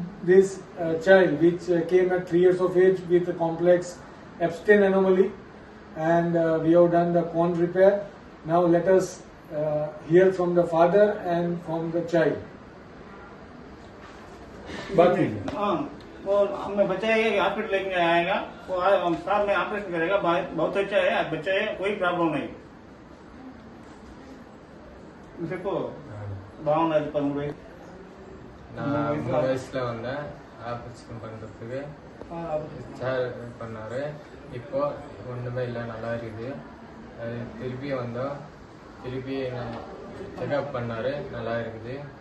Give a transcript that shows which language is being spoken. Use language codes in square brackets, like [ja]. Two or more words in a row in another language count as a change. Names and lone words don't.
[en] this child which came at 3 years of age with a complex Epstein anomaly, and we have done the corn repair. Now let us hear from the father and from the child. [hi] बात वो हमें बच्चा है हॉस्पिटल लेके आएगा, वो साहब में ऑपरेशन करेगा, बहुत अच्छा है बच्चा है, कोई प्रॉब्लम नहीं. [ta] இப்போ பாவனா இது பண்ணுங்க. நான் 3 வயசுல வந்தேன் ஆபரேஷன் பண்றதுக்கு. சார் பண்ணாரு. இப்போ ஒண்ணுமே இல்லை, நல்லா இருக்குது. திருப்பி வந்தோம், திருப்பி செக்அப் பண்ணாரு, நல்லா இருக்குது.